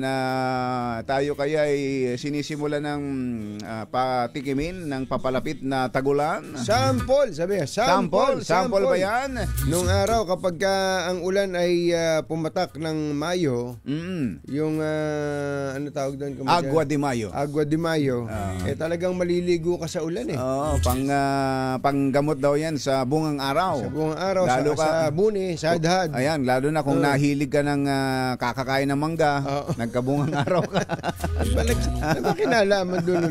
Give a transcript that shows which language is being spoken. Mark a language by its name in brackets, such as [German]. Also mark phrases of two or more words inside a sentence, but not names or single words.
[Filipino] Tayo kaya ay sinisimula ng patikimin ng papalapit na tagulan? Sample, sabi nga. Sample ba yan? Nung araw, kapag ang ulan ay pumatak ng Mayo, yung ano tawag doon? [Spanish] Agua de Mayo. Agua de Mayo. [Filipino] Talagang maliligo ka sa ulan eh. Oo, panggamot daw yan sa bungang araw. Sa bungang araw, lalo sa buni, sa adhad. Ayan, lalo na kung nahilig ka ng kakakain ng mangga, nagkabungang araw ka. Ano kinalaman doon?